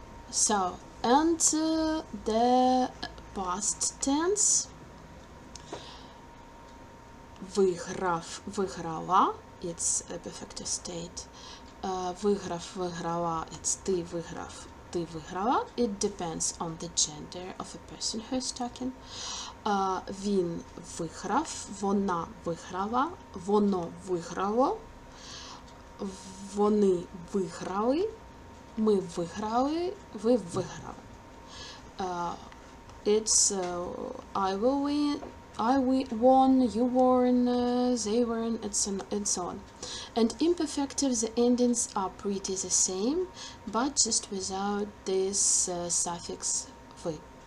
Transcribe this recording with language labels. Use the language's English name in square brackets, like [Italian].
[English] So, and the past tense, [Ukrainian] виграв, виграла, [English] it's a perfective state. [Ukrainian] Виграв, виграла, [English] it's [Ukrainian] ти виграв, ти виграла. [English] It depends on the gender of a person who is talking. [Ukrainian] Він виграв, вона виграла, воно виграло, вони виграли, ми виграли, ви виграли. [English] It's I will win, I won, you won, they won, and so on. And imperfective, the endings are pretty the same, but just without this suffix v.